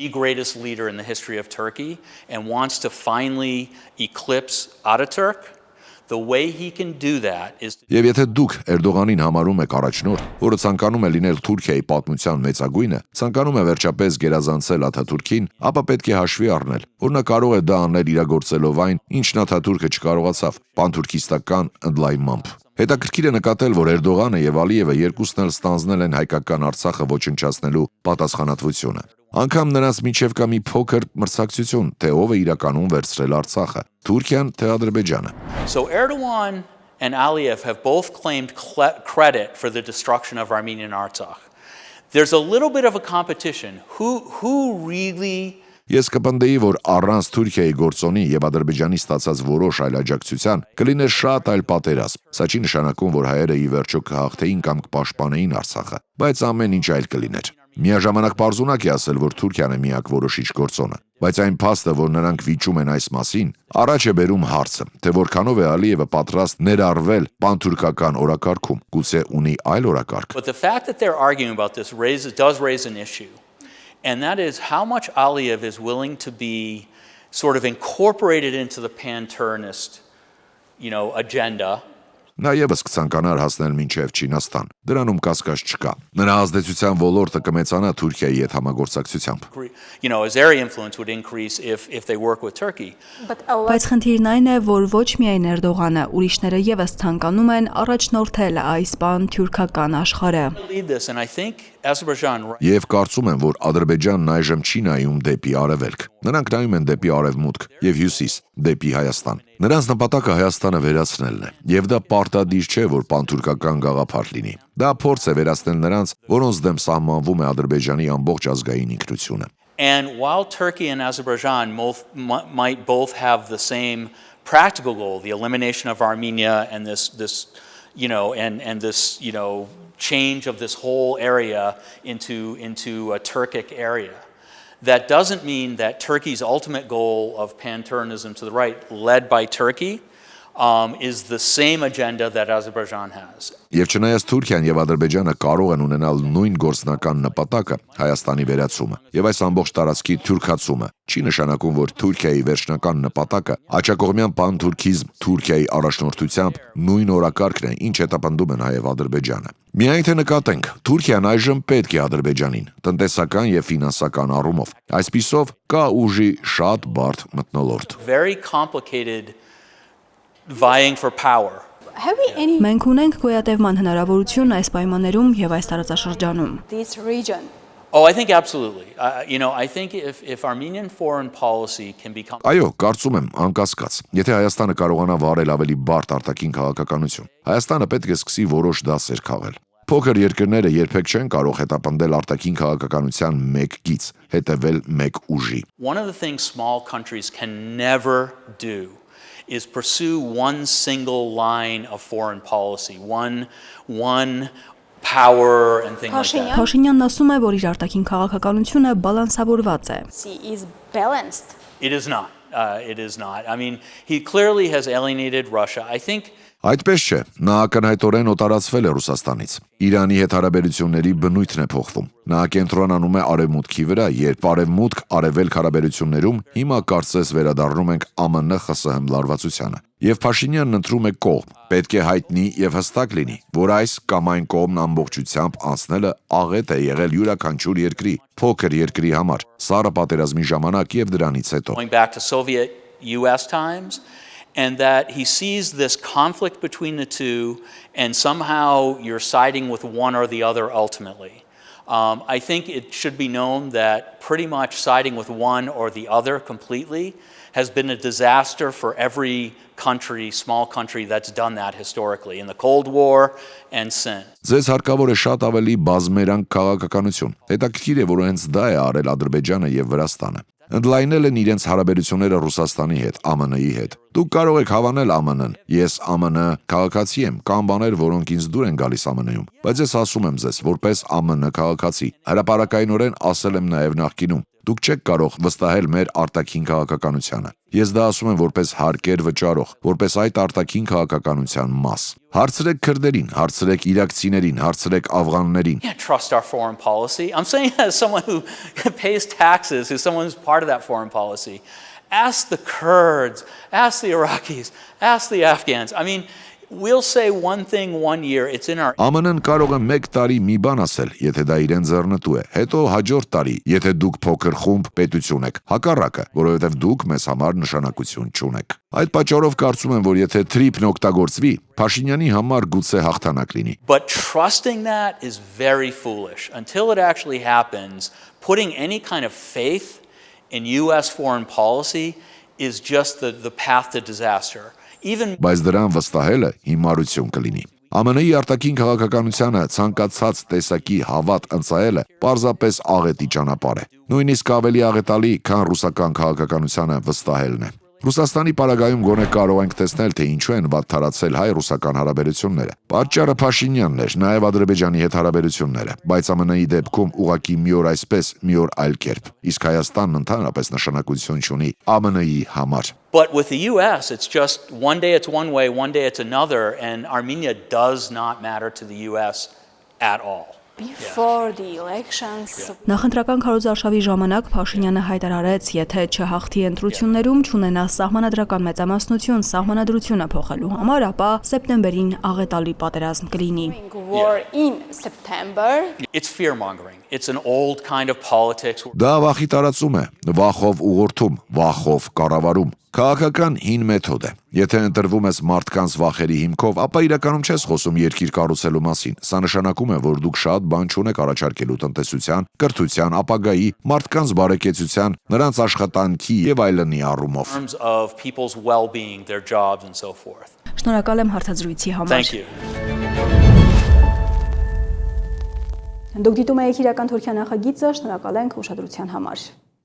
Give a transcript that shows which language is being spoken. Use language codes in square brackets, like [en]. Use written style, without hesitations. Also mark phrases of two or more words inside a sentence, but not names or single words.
[en] The greatest leader in the history of Turkey and wants to finally eclipse Ataturk. The way he can do that is [hy] Եվ եթե դուք Էրդողանին համարում եք առաջնորդ, որը ցանկանում է լինել Թուրքիայի պատմության մեծագույնը, ցանկանում է վերջապես գերազանցել Աթաթուրքին, ապա պետք է հաշվի առնել, որ նա կարող է դա անել իրագործելով այն, ինչն Աթաթուրքը չկարողացավ, պանթուրքիստական ընդլայնմամբ։ Հետաքրքիր է նկատել, որ Էրդողանը եւ Ալիևը երկուսն էլ ստանձնել են հայկական Արցախը ոչնչացնելու պատասխանատվությունը։ Անգամ նրանց միջև կա մի փոքր մրցակցություն, թե ով է իրականում վերցրել Արցախը, Թուրքիան թե Ադրբեջանը։ [en] So Erdogan and Aliyev have both claimed credit for the destruction of Armenian Artsakh. There's a little bit of a competition. Who really [hy] Ես կպնդեի, որ առանց Թուրքիայի գործոնի եւ Ադրբեջանի ստացած որոշ այլ աջակցության կլիներ շատ այլ պատերազմ։ Սա չի նշանակում, որ հայերը ի վերջո կհաղթեին կամ կպաշտպանեին Արցախը, բայց ամեն ինչ այլ կլիներ։ Միաժամանակ պարզունակ է ասել, որ Թուրքիան է միակ որոշիչ գործոնը, բայց այն փաստը, որ նրանք վիճում են այս մասին, առաջ է բերում հարցը, թե որքանով է Ալիևը պատրաստ ներառվել պանթուրքական օրակարգում, գուցե ունի այլ օրակարգ։ [en] But the fact that they're arguing about this does raise an issue, and that is how much Aliyev is willing to be sort of incorporated into the pan-Turanist, agenda. [hy] Նա եւս կցանկանար հասնել մինչև Չինաստան։ Դրանում կասկած չկա։ Նրա ազդեցության ոլորտը կմեծանա Թուրքիայի հետ համագործակցությամբ։ [en] His area influence would increase if they work with Turkey. [hy] Բայց խնդիրն այն է, որ ոչ միայն Էրդողանը, ուրիշները եւս ցանկանում են առաջնորդել այս պան-թյուրքական աշխարհը։ Եվ կարծում եմ, որ Ադրբեջանն այժմ չի նայում դեպի արևելք։ Նրանք նայում են դեպի արևմուտք եւ հյուսիս, դեպի Հայաստան։ Նրանց նպատակը Հայաստանը վերացնելն է, եւ դա պարտադիր չէ, որ պանթուրքական գաղափար լինի։ Դա փորձ է վերացնել նրանց, որոնց դեմ սահմանվում է Ադրբեջանի ամբողջ ազգային ինքնությունը։ [en] And while Turkey and Azerbaijan might both have the same practical goal, the elimination of Armenia and this change of this whole area into a Turkic area, that doesn't mean that Turkey's ultimate goal of pan-Turanism to the right, led by Turkey, is the same agenda that Azerbaijan has. [hy] Եվ չնայած Թուրքիան եւ Ադրբեջանը կարող են ունենալ նույն գործնական նպատակը Հայաստանի վերացումը եւ այս ամբողջ տարածքի թուրքացումը, չի նշանակում, որ Թուրքիայի վերջնական նպատակը աջակողմյան պանթուրքիզմ Թուրքիայի առաջնորդությամբ նույն օրակարգն է, ինչ հետապնդում են Հայ եւ Ադրբեջանը։ Միայն թե նկատենք, Թուրքիան այժմ պետք է Ադրբեջանին, տնտեսական եւ ֆինանսական առումով։ Այսպիսով կա ուժի շատ բարդ մթնոլորտ։ [en] Very complicated vying for power. [hy] Մենք ունենք գոյատևման հնարավորություն այս պայմաններում եւ այս տարածաշրջանում։ [en] Oh, I think absolutely. I think if Armenian foreign policy can become [hy] Այո, կարծում եմ, անկասկած։ Եթե Հայաստանը կարողանա վարել ավելի բարդ արտաքին քաղաքականություն, Հայաստանը պետք է սկսի որոշ դասեր քաղել։ Փոքր երկրները երբեք չեն կարող հետապնդել արտաքին քաղաքականության մեկ գիծ, հետևել մեկ ուժի։ [en] One of the things small countries can never do is pursue one single line of foreign policy, one power and things like that. [hy] Փաշինյանն ասում է, որ իր արտաքին քաղաքականությունը բալանսավորված է։ [en] It is not. It is not. I mean, he clearly has alienated Russia. I think [hy] Այդպես չէ, նա ակնհայտորեն օտարացվել է Ռուսաստանից։ Իրանի հետ հարաբերությունների բնույթն է փոխվում։ Նա կենտրոնանում է արևմուտքի վրա, երբ արևմուտք-արևելք հարաբերություններում հիմա կարծես վերադառնում ենք ԱՄՆ-ԽՍՀՄ լարվածությանը։ Եվ Փաշինյանն ընտրում է կողմ։ Պետք է հայտնի եւ հստակ լինի, որ այս կամ այն կողմն ամբողջությամբ անցնելը աղետ է եղել յուրաքանչյուր երկրի, փոքր երկրի համար, սառը պատերազմի ժամանակ եւ դրանից հետո։ [en] Going back to Soviet US times, and that he sees this conflict between the two, and somehow you're siding with one or the other ultimately. I think it should be known that pretty much siding with one or the other completely has been a disaster for every country, small country that's done that historically in the Cold War and since. [hy] Ձեզ հարկավոր է շատ ավելի բազմերանգ քաղաքականություն։ Հետաքրքիր է, որ հենց դա է արել Ադրբեջանը եւ Վրաստանը։ Ընդլայնել են իրենց հարաբերությունները Ռուսաստանի հետ, ԱՄՆ-ի հետ։ Դուք կարող եք հավանել ԱՄՆ-ն։ Ես ԱՄՆ քաղաքացի եմ, կան բաներ, որոնք ինձ դուր են գալիս ԱՄՆ-ում, բայց ես ասում եմ ձեզ, որպես ԱՄՆ քաղաքացի, հրապարակայնորեն ասել եմ նաև նախկինում, դուք չեք կարող վստահել մեր արտաքին քաղաքականությանը։ Ես դա ասում եմ որպես հարկեր վճարող, որպես այդ արտաքին քաղաքականության մաս։ Հարցրեք քրդերին, հարցրեք իրաքցիներին, հարցրեք աֆղաններին։ [en] Can't trust our foreign policy. I'm saying as someone who pays taxes, who's someone who's part of that foreign policy. Ask the Kurds, ask the Iraqis, ask the Afghans. I mean, we'll say one thing one year, it's in our [hy] ԱՄՆ-ն կարող է 1 տարի մի բան ասել, եթե դա իրեն ձեռնտու է, հետո հաջորդ տարի, եթե դուք փոքր խումբ պետություն եք, հակառակը, որովհետև դուք մեզ համար նշանակություն չունեք։ Այդ պատճառով կարծում եմ, որ եթե թրիփն օգտագործվի, Փաշինյանի համար գուցե հաղթանակ լինի։ [en] But trusting that is very foolish. Until it actually happens, putting any kind of faith in US foreign policy is just the path to disaster. [hy] Բայց դրան վստահելը հիմարություն կլինի։ ԱՄՆ-ի արտաքին քաղաքականությանը ցանկացած տեսակի հավատ ընծայելը պարզապես աղետի ճանապարհ է։ Նույնիսկ ավելի աղետալի, քան ռուսական քաղաքականությանը վստահելն է։ Ռուսաստանի պարագայում գոնե կարող ենք տեսնել, թե ինչու են վատ թարացել հայ-ռուսական հարաբերությունները։ Պատճառը Փաշինյանն էր, նաև Ադրբեջանի հետ հարաբերությունները, բայց ԱՄՆ-ի դեպքում ուղղակի մի օր այսպես, մի օր այլ կերպ։ Իսկ Հայաստանն ընդհանրապես նշանակություն չունի ԱՄՆ-ի համար։ [en] But with the US, it's just one day it's one way, one day it's another, and Armenia does not matter to the US at all. Before the elections. [hy] Նախընտրական քարոզարշավի ժամանակ Փաշինյանը հայտարարեց, եթե չհաղթի ընտրություններում, չունենա սահմանադրական մեծամասնություն սահմանադրությունը փոխելու համար, ապա սեպտեմբերին աղետալի պատերազմ կլինի։ [en] War in September. It's fear-mongering. It's an old kind of politics. [hy] Դա վախի տարածում է, վախով ուղղորդում, վախով կառավարում։ Քաղաքական հին մեթոդ է։ Եթե ընտրվում ես մարդկանց վախերի հիմքով, ապա իրականում չես խոսում երկիր կառուցելու մասին։ Սա նշանակում է, որ դուք շատ բան չունեք առաջարկելու տնտեսության, կրթության, ապագայի, մարդկանց բարեկեցության, նրանց աշխատանքի եւ այլնի առումով։ [en] Of people's well-being, their jobs and so forth. [hy] Շնորհակալ եմ հարցազրույցի համար։ [en] Thank you. [hy] Դուք դիտում եք իրական Թուրքիա նախագիծը, շնորհակալ ենք ուշադրության համար։